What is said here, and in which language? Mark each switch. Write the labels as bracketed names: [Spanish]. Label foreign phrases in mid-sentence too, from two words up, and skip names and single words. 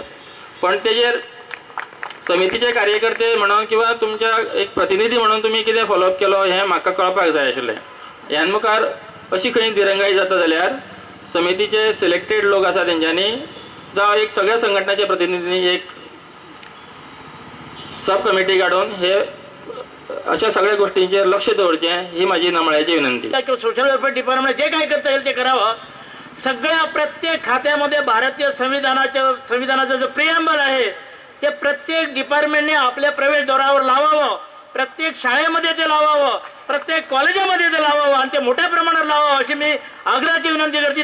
[Konkani] पण तेजेर समितीचे कार्यकर्ते म्हणून किंवा तुमच्या एक प्रतिनिधी म्हणून तुम्ही कितें फॉलोअप केलो हें म्हाका कळपाक जाय आशिल्लें। ह्या मुखार अशी खंय दिरंगाई जाता जाल्यार समितीचे सिलेक्टेड लोक आसा तेंच्यांनी जावं एक सगळ्या संघटनाच्या प्रतिनिधींनी एक [English] sub committee [Konkani] काडून हे अशा सगळ्या गोष्टींचेर लक्ष दवरचें ही माझी नम्राची विनंती। [English] social welfare department [Marathi] जे काय करता येईल ते करावं। सगळ्या प्रत्येक खात्यामध्ये भारतीय संविधानाचं जो प्रिएम्बल आहे ते प्रत्येक डिपार्टमेंटने आपल्या प्रवेशद्वारावर लावावं, प्रत्येक शाळेमध्ये ते लावावं, प्रत्येक कॉलेजामध्ये ते लावावं आणि ते मोठ्या प्रमाणात लावावं अशी मी आग्रहाची विनंती करते।